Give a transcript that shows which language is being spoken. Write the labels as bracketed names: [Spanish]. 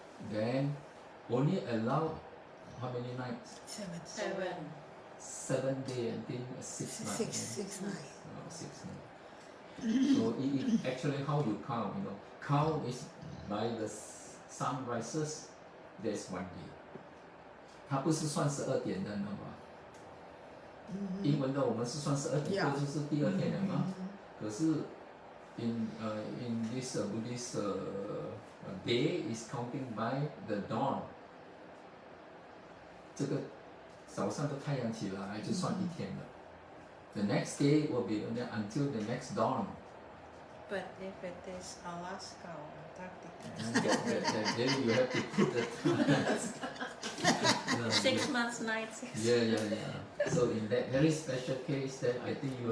[English] Then only allow how many nights? 7. 7 days, I think 6 nights. 6 nights. 6 nights. So it actually how you count, count is by the sun rises, there's 1 day. [Chinese] 它不是算12点的，那么英文的我们是算12点过就是第2天了嘛。可是 [English] in this Buddhist day is counting by the dawn. [Chinese] 这个早上的太阳起来就算1天了。 [English] The next day will be until the next dawn. But if it is Alaska or Antarctica, Then you have to put the time. 6 months nights. Yeah. So in that very special case, then I think you